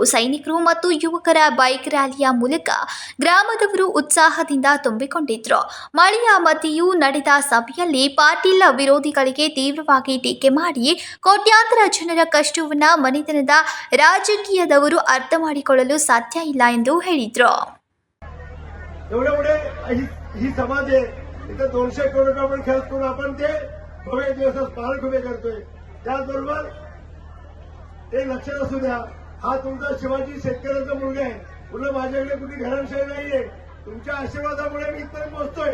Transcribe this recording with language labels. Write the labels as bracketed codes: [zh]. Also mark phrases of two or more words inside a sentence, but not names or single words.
[kn] ಸೈನಿಕರು ಮತ್ತು ಯುವಕರ ಬೈಕ್ ರ್ಯಾಲಿಯ ಮೂಲಕ ಗ್ರಾಮದವರು ಉತ್ಸಾಹದಿಂದ ತುಂಬಿಕೊಂಡಿದ್ರು. ಮಳೆಯ ಮಧ್ಯೆಯೂ ನಡೆದ ಸಭೆಯಲ್ಲಿ ಪಾಟೀಲ್ ವಿರೋಧಿಗಳಿಗೆ ತೀವ್ರವಾಗಿ ಟೀಕೆ ಮಾಡಿ ಕೋಟ್ಯಾಂತರ ಜನರ ಕಷ್ಟವನ್ನ ಮನೆತನದ ರಾಜಕೀಯದವರು ಅರ್ಥ ಮಾಡಿಕೊಳ್ಳಲು ಸಾಧ್ಯ ಇಲ್ಲ ಎಂದು ಹೇಳಿದ್ರು. [mr] इथं 200 करोड आपण खर्च करून आपण ते भव्य दिवसात पालक उभे करतोय. त्याचबरोबर ते लक्षात असू द्या, हा तुमचा शिवाजी शेतकऱ्याचा मुलगा आहे. पुन्हा माझ्याकडे कुठे घरांशाही नाहीये. तुमच्या आशीर्वादामुळे मी इथपर्यंत पोहोचतोय.